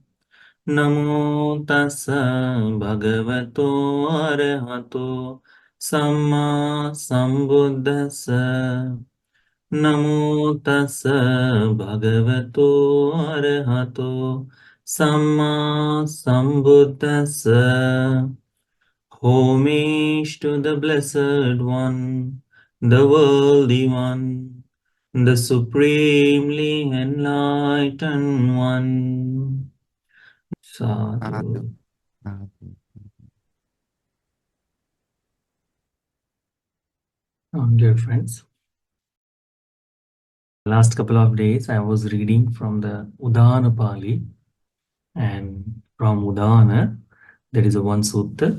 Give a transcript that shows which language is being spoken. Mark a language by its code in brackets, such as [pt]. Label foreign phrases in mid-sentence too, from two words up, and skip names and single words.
[pi] Namo tassa bhagavato arahato samma sambuddhassa. Namo tassa bhagavato arahato samma sambuddhassa. [en] Homage to the Blessed One, the Worthy One, the Supremely Enlightened One. Sadhu, Sadhu. sadhu. Dear friends, last couple of days I was reading from the Udana Pali, and from Udana there is a one sutta.